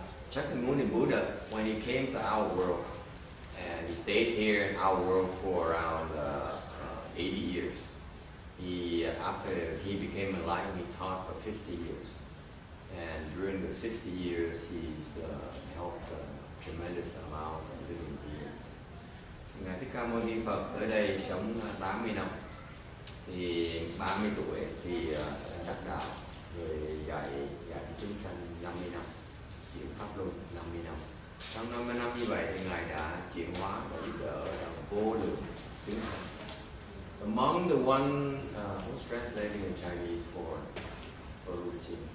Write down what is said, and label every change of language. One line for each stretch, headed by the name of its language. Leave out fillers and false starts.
English: Shakyamuni Buddha, when he came to our world, and he stayed here in our world for around 80 years. After he became enlightened, he taught for 50 years. And during the 50 years, he's helped a tremendous amount of living beings.
Vietnamese: Ngài Thích Ca Mâu Ni Phật ở đây sống 80 năm. Thì 30 tuổi thì đắc đạo, rồi dạy chúng sanh 50 năm, chuyển pháp luân 50 năm. Trong 50 năm như vậy thì Ngài đã chuyển hóa và giúp đỡ vô lượng chúng sanh.
English: Among the one who's translating in Chinese for Ruchi.